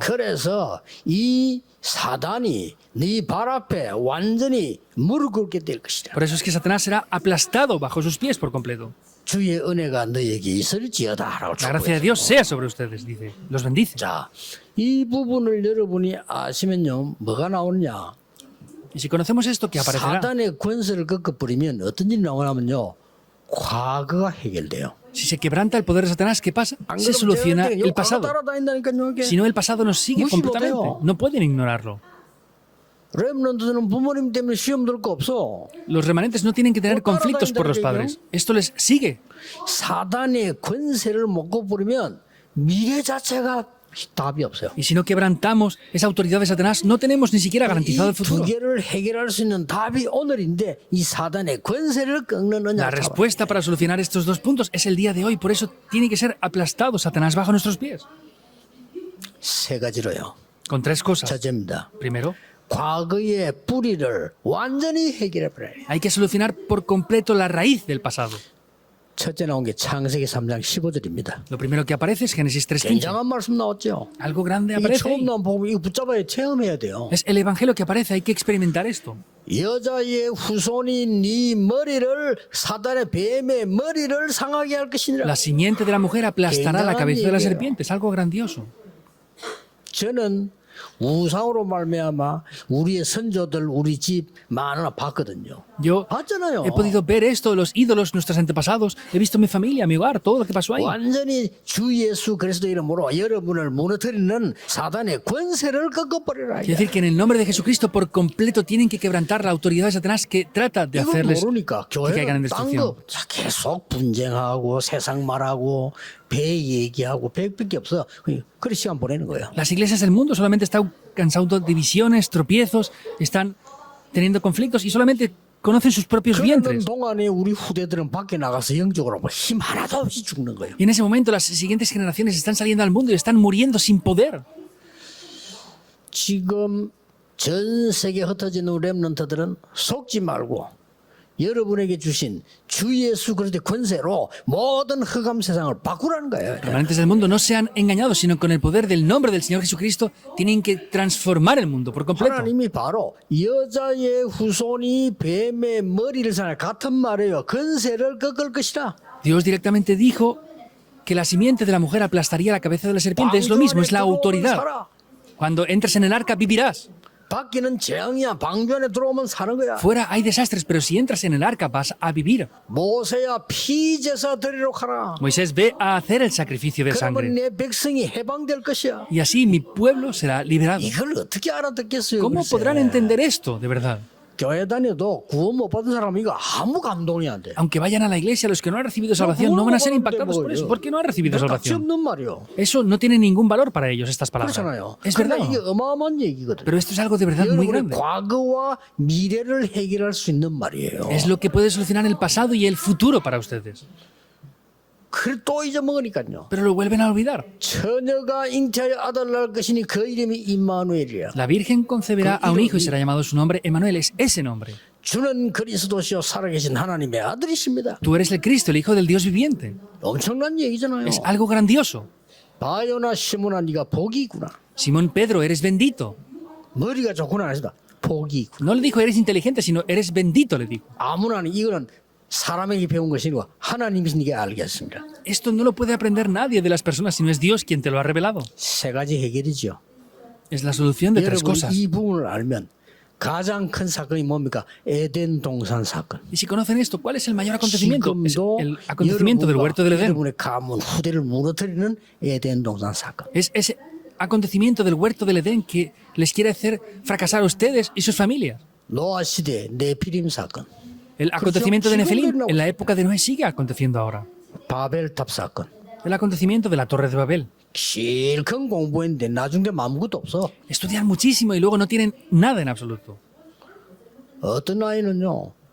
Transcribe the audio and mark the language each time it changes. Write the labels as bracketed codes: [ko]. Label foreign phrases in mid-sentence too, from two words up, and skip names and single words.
[ko] 그래서 이 사단이 네 발 앞에 완전히 무릎 꿇게 될 것이다. [es] Por eso es que Satanás será aplastado bajo sus pies por completo. [ko] 주의 은혜가 너에게 있을지어다라고 [es] La gracia de Dios sea sobre ustedes, dice. Los bendice. [ko] 자, 이 부분을 여러분이 아시면요, 뭐가 나오느냐? [es] Y si conocemos esto, que aparecerá. [ko] 사단의 권세를 꺾어버리면 어떤 일이 나오냐면요, 과거가 해결돼요. [es] Si se quebranta el poder de Satanás, ¿qué pasa? [ko] 안 [es] Se [ko] 그러면 [es] soluciona [ko] 쟤한테 [es] el pasado. [ko] 따라다닌다니까요, 이게. [es] Si no, el pasado nos sigue [ko] 무시 [es] completamente. [ko] 못해요. [es] No pueden ignorarlo. [ko] 렘넌트들은 부모님 때문에 시험 들 거 없어. [es] Los remanentes no tienen que tener Pues conflictos por los padres. Esto les sigue. [ko] 사단의 권세를 못 꺾어버리면 미래 자체가 답이 없어요. [es] Y si no quebrantamos esa autoridad de Satanás, no tenemos ni siquiera garantizado el [ko] 이 두 [es] futuro. [ko] 개를 해결할 수 있는 답이 오늘인데 이 사단의 권세를 꺾는 [es] La [ko] 언약. [es] respuesta para solucionar estos dos puntos es el día de hoy. Por eso tiene que ser aplastado Satanás bajo nuestros pies. [ko] 세 가지로요. [es] Con tres cosas. [ko] 첫째입니다. [es] Primero, [ko] 과거의 뿌리를 완전히 해결해 버려야 돼요. [es] hay que solucionar por completo la raíz del pasado. [ko] 첫째 나온 게 창세기 3장 15절입니다. [es] Lo primero que aparece es Génesis 3:15. [ko] 굉장한 말씀 나왔죠. [es] Algo grande [ko] 이게 [es] aparece [ko] 처음 [es] ahí. [ko] 나온 복음 이거 붙잡아야 체험해야 돼요. [es] Es el evangelio que aparece, hay que experimentar esto. [ko] 여자의 후손이 네 머리를 사단의 뱀의 머리를 상하게 할 것이니라. [es] La simiente de la mujer aplastará la cabeza de la [ko] 얘기예요. [es] serpiente. Es algo grandioso. [ko] 저는 우상으로 말미암아 우리의 선조들 우리 집 많으나 봤거든요. [es] Yo [ko] 봤잖아요. [es] he podido ver esto, los ídolos, nuestros antepasados. He visto mi familia, mi hogar, todo lo que pasó ahí. [ko] 완전히 주 예수 그리스도 이름으로 여러분을 무너뜨리는 사단의 권세를 꺾어버리라. [es] Quiere decir que en el nombre de Jesucristo por completo tienen que quebrantar la autoridad de Satanás que trata de [ko] 이걸 [es] hacerles [ko] 모르니까 [es] que caigan en [ko] 교회는 [es] destrucción. [ko] 딴거 계속 분쟁하고 세상 말하고 배 얘기하고 배밖에 없어. 그래 시간 보내는 거예요. [es] Las iglesias del mundo solamente están cansando divisiones, tropiezos, están teniendo conflictos y solamente conocen sus propios [ko] 그러는 [es] vientres. [ko] 동안에 우리 후대들은 밖에 나가서 영적으로 뭐 힘 하나도 없이 죽는 거예요. [es] Y en ese momento las siguientes generaciones están saliendo al mundo y están muriendo sin poder. [ko] 지금 전 세계 흩어진 우리 렘넌트들은 속지 말고 여러분에게 주신 주 예수 그리스도의 권세로 모든 흑암 세상을 바꾸라는 거예요. [es] Remanentes del mundo no sean engañados, sino con el poder del nombre del Señor Jesucristo tienen que transformar el mundo por completo. [ko] 하나님이 바로 여자의 후손이 뱀의 머리를 사는 같은 말이에요. 권세를 꺾을 것이라. [es] Dios directamente dijo que la simiente de la mujer aplastaría la cabeza de la serpiente. Es lo mismo, es la autoridad. Cuando entres en el arca vivirás. [ko] 밖에는 재앙이야. 방주 안에 들어오면 사는 거야. [es] Fuera hay desastres, pero si entras en el arca vas a vivir. [ko] 모세야 피제사 드리러 가라. [es] Moisés, ve a hacer el sacrificio de [ko] 그러면 [es] sangre. [ko] 내 백성이 해방될 것이야. [es] Y así mi pueblo será liberado. [ko] 이걸 어떻게 알아듣겠어요? [es] ¿Cómo [ko] 글쎄. [es] podrán entender esto, de verdad? [ko] 교회 다녀도 구원 못 받은 사람 이거 아무 감동이 안 돼. [es] Aunque vayan a la iglesia, los que no han recibido salvación no van a ser impactados por eso. ¿Por qué no han recibido [ko] 값이 [es] salvación? [ko] 없는 말이요. [es] Eso no tiene ningún valor para ellos, estas palabras. [ko] 그렇잖아요. [es] Es [ko] 그러나 [es] verdad. [ko] 이게 어마어마한 얘기거든. [es] Pero esto es algo de verdad muy [ko] 여러분의 [es] grande. [ko] 과거와 미래를 해결할 수 있는 말이에요. [es] Es lo que puede solucionar el pasado y el futuro para ustedes. [ko] 그래 또 잊어먹으니까요. [es] Pero lo vuelven a olvidar. [ko] 처녀가 잉태하여 아들 낳을 것이니 그 이름이 임마누엘이야. [es] La Virgen concebirá a un hijo y será llamado su nombre Emmanuel. Es ese nombre. [ko] 주는 그리스도시요 살아계신 하나님의 아들이십니다. [es] Tú eres el Cristo, el Hijo del Dios viviente. [ko] 엄청난 얘기잖아요. [es] Es algo grandioso. [ko] 바요나 시몬아 네가 복이구나. [es] Simón Pedro, eres bendito. [ko] 머리가 좋구나 하시다. 복이구나. [es] No le dijo eres inteligente, sino eres bendito, le dijo. [ko] 아무나 이거는 사람에게 배운 것이 아니고 하나님이시니까 알겠습니다. [es] Esto no lo puede aprender nadie de las personas, sino es Dios quien te lo ha revelado. [ko] 세 가지 해결이죠. [es] Es la solución de tres [ko] 여러분 [es] cosas. [ko] 이 부분을 알면 가장 큰 사건이 뭡니까? 에덴 동산 사건. [es] Y si conocen esto, ¿cuál es el mayor acontecimiento? Es [ko] 지금도 [es] el acontecimiento del huerto del Edén. [ko] 여러분의 가문 후대를 무너뜨리는 에덴 동산 사건. [es] Es ese acontecimiento del huerto del Edén que les quiere hacer fracasar a ustedes y sus familias. [ko] 노아 시대 네피림 사건. [es] El acontecimiento de Nefelim en la época de Noé sigue aconteciendo ahora. [ko] 바벨탑 사건. [es] El acontecimiento de la Torre de Babel. [ko] 실컷 공부했는데 나중 되면 아무것도 없어. [es] Estudian muchísimo y luego no tienen nada en absoluto. [ko] 어떤 아이는요.